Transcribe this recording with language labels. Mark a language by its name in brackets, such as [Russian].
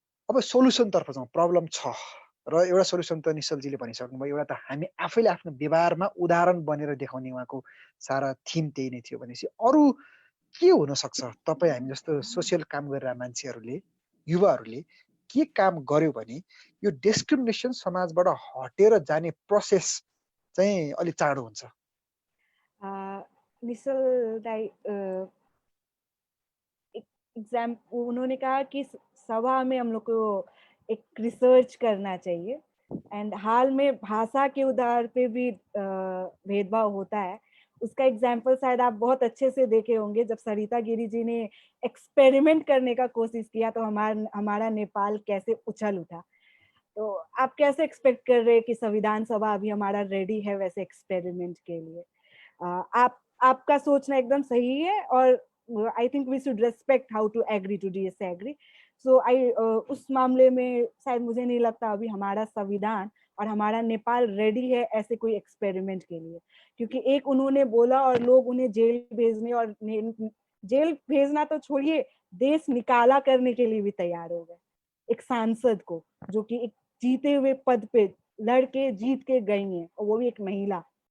[Nepali] अब सोलुसनतर्फ जाउँ, प्रब्लम छ र एउटा सोलुसन त निश्चलजीले भनिसक्नुभयो, एउटा त हामी आफैले आफ्नो व्यवहारमा उदाहरण बनेर देखाउने उहाँको सारा थिम त्यही नै थियो भनेपछि अरू के हुनसक्छ? तपाईँ हामी जस्तो सोसियल काम गरेर मान्छेहरूले, युवाहरूले के काम गर्यो भने यो डिस्क्रिमिनेसन समाजबाट हटेर जाने प्रोसेस चाहिँ अलिक चाँडो हुन्छ? [Hindi] निश्चल दाई उन्होंने कहा कि सभा में हम लोग को एक रिसर्च करना चाहिए एंड हाल में भाषा के आधार पे भी भेदभाव होता है। उसका एग्जाम्पल शायद आप बहुत अच्छे से देखे होंगे, जब सरिता गिरी जी ने एक्सपेरिमेंट करने का कोशिश किया तो हमारा नेपाल कैसे उछल उठा। तो आप कैसे एक्सपेक्ट कर रहे हैं कि संविधान सभा अभी हमारा रेडी है वैसे एक्सपेरिमेंट के लिए? आपका सोचना एकदम सही है और [English] I think we should respect how to agree to disagree. [Hindi] So उस मामले में शायद मुझे नहीं लगता अभी हमारा संविधान और हमारा नेपाल रेडी है ऐसे कोई एक्सपेरिमेंट के लिए, क्योंकि एक उन्होंने बोला और लोग उन्हें जेल भेजने और जेल भेजना तो छोड़िए, देश निकाला करने के लिए भी तैयार हो गए एक सांसद को, जो कि एक जीते हुए पद पे लड़के जीत के गई हैं और वो भी एक महिला।